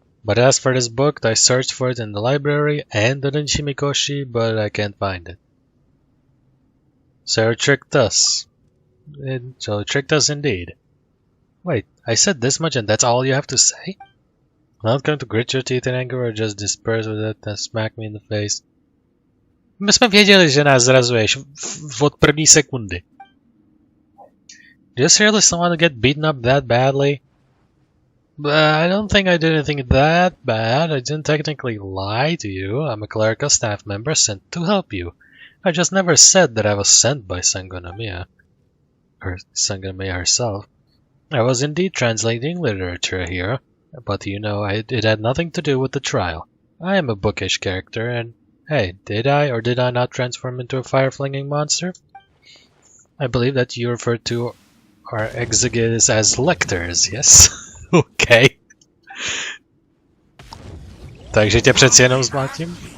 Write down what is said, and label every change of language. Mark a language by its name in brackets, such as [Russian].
[English] But as for this book, I searched for it in the library and the Denshimikoshi, but I can't find it. So it tricked us. So it tricked us indeed. Wait, I said this much and that's all you have to say? I'm not going to grit your teeth in anger or just disperse with it and smack me in the face. [Czech] My jsme věděli, že nás zrazuješ od první sekundy. [English] Do you seriously want to get beaten up that badly? But I don't think I did anything that bad. I didn't technically lie to you. I'm a clerical staff member sent to help you. I just never said that I was sent by Enkanomia. Or Enkanomia herself. I was indeed translating literature here, but you know, it had nothing to do with the trial. I am a bookish character, and hey, did I or did I not transform into a fire-flinging monster? I believe that you referred to our exegetes as lectors, yes? Okay. [Czech] Takže tě přeci jenom zmátím?